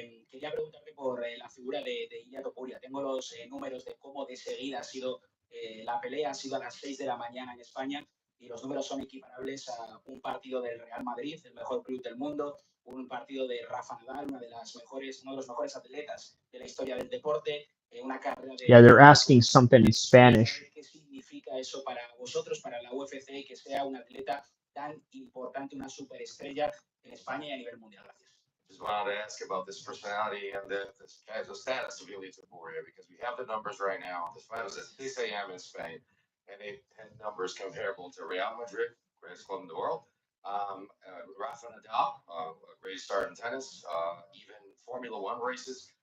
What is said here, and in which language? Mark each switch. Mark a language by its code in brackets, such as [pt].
[es] Quería preguntarte por la figura de Topuria. Tengo los números de cómo de seguida ha sido la pelea. Ha sido a las 6 de la mañana en España y los números son equiparables a un partido del Real Madrid, el mejor club del mundo, un partido de Rafa Nadal, uno de los mejores atletas de la historia del deporte, una carrera de... [en] Yeah, they're asking something in Spanish. [es] ¿Qué significa eso para vosotros, para la UFC, que sea un atleta tan importante, una superestrella en España y a nivel mundial? Gracias. [en] Just wanted to ask about this personality and the status of Iole Topuria, because we have the numbers right now. This fight was at 6 a.m. in Spain, and they had numbers comparable to Real Madrid, greatest club in the world, Rafa Nadal, a great start in tennis, even Formula One races.